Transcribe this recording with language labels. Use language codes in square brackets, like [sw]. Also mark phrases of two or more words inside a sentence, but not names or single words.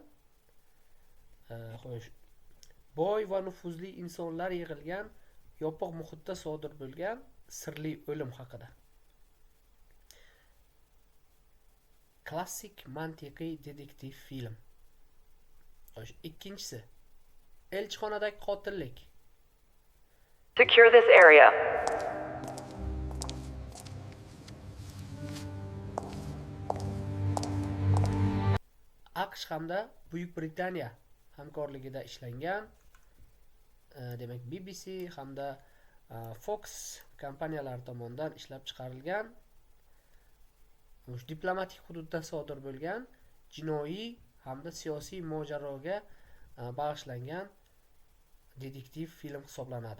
[uz] Xo'sh, boy va nufuzli insonlar yig'ilgan yopiq muhitda sodir bo'lgan sirli o'lim haqida. Klassik mantiqiy detektiv film. Xo'sh, ikkinchisi elchixonadagi qotillik. [en] Secure this area. [uz] AQSh hamda Buyuk Britaniya hamkorligida ishlangan, demak BBC hamda Fox kompaniyalari tomonidan ishlab chiqarilgan, diplomatik hududda sodir bo'lgan jinoiy hamda siyosiy mojaroga bag'ishlangan detektiv film hisoblanadi.